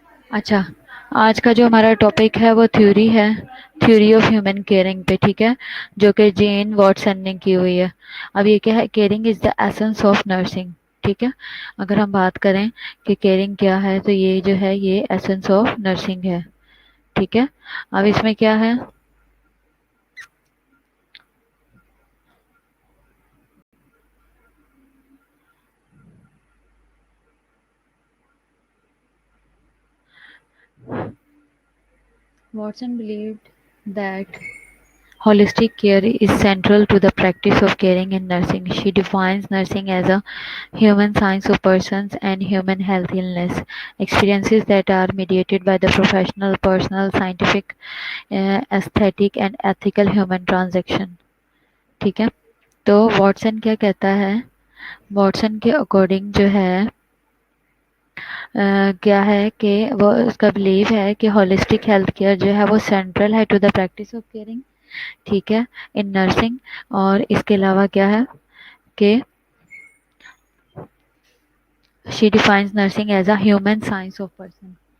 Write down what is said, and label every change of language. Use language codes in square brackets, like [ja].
[ur] اچھا، آج کا جو ہمارا ٹاپک ہے وہ تھیوری ہے، [en] theory of human caring [ur] پہ. ٹھیک ہے، جو کہ جین واٹسن نے کی ہوئی ہے. اب یہ کیا ہے؟ [en] Caring is the essence of nursing. [ur] ٹھیک ہے، اگر ہم بات کریں کہ کیئرنگ کیا ہے تو یہ جو ہے یہ [en] essence of nursing [ur] ہے. ٹھیک ہے، اب اس میں کیا ہے؟ [en] Watson believed that holistic care is central to the practice of caring in nursing. She defines nursing as a human science of persons and human health illness experiences that are mediated by the professional, personal, scientific, aesthetic and ethical human transaction. [ur] ٹھیک ہے، تو Watson کیا کہتا ہے؟ Watson کے according جو ہے کیا ہے کہ وہ اس کا بلیو ہے کہ [en] holistic health care [ur] جو ہے وہ سینٹرل ہے [en] To the practice of caring. [ur] ٹھیک ہے، [en] In nursing. [ur] اور اس کے علاوہ کیا ہے کہ [en] She defines nursing as a human science of person.